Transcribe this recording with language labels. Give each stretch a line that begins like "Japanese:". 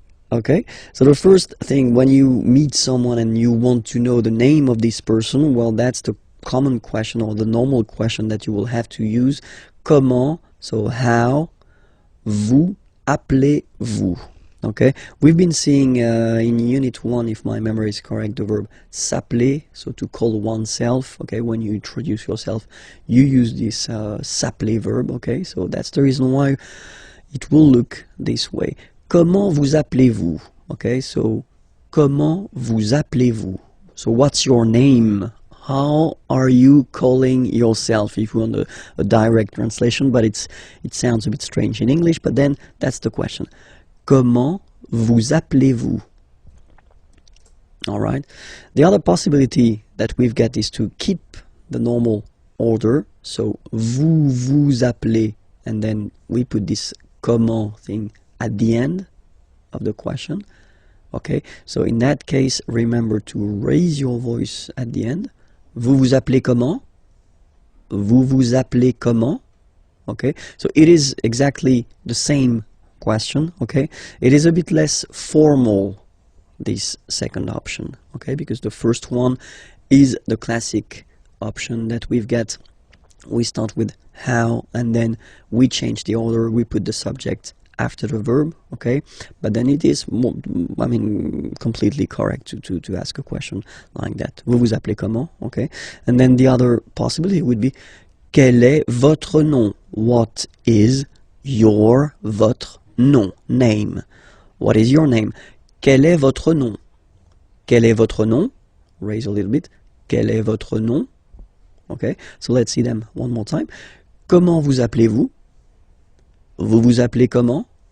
English: Okay, so the first thing, when you meet someone and you want to know the name of this person, well, that's the common question or the normal question that you will have to use.
French: Comment,
English: so how,
French: vous appelez-vous?
English: Okay, we've been seeing in Unit 1, if my memory is correct, the verb
French: s'appeler,
English: so to call oneself. Okay, when you introduce yourself, you use this s'appeler verb. Okay, so that's the reason why it will look this way.
French: Comment vous appelez-vous? Okay, so comment vous appelez-vous?
English: So what's your name? How are you calling yourself? If you want a direct translation, but it sounds a bit strange in English, but then that's the question.
French: Comment vous appelez-vous?
English: All right. The other possibility that we've got is to keep the normal order. So
French: vous vous appelez,
English: and then we put this comment thing at the end of the question. Okay. So in that case, remember to raise your voice at the end.
French: Vous vous appelez comment? Vous vous appelez comment?
English: Okay. So it is exactly the same question. Okay, it is a bit less formal, this second option, okay, because the first one is the classic option that we've got. We start with how and then we change the order, we put the subject after the verb, okay, but then it is more, I mean, completely correct to ask a question like that.
French: Vous vous appelez comment?
English: Okay, and then the other possibility would be
French: quel est votre nom?
English: What is your,
French: votre nom,
English: name. What is your name?
French: Quel est votre nom?
English: Quel est votre nom? Raise a little bit.
French: Quel est votre nom?
English: Okay, so let's see them one more time.
French: Comment vous appelez-vous? Vous vous appelez comment?